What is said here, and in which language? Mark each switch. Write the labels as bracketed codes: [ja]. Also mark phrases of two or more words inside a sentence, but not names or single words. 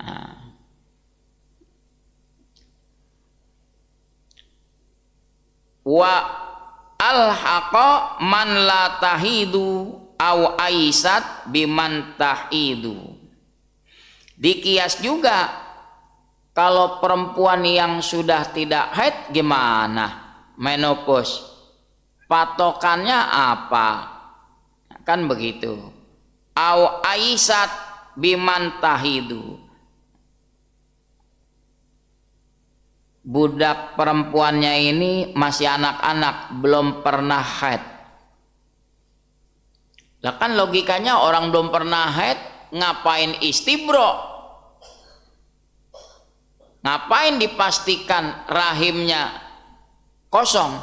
[ar] وألحق من لا تحيض أو آيست بمن تحيض. [id] Dikias juga kalau perempuan yang sudah tidak haid gimana? Menopause. Patokannya apa? Kan begitu. [ar] أو آيست بمن تحيض. [id] Budak perempuannya ini masih anak-anak, belum pernah haid. Lah kan logikanya orang belum pernah haid ngapain istibro? Ngapain dipastikan rahimnya kosong?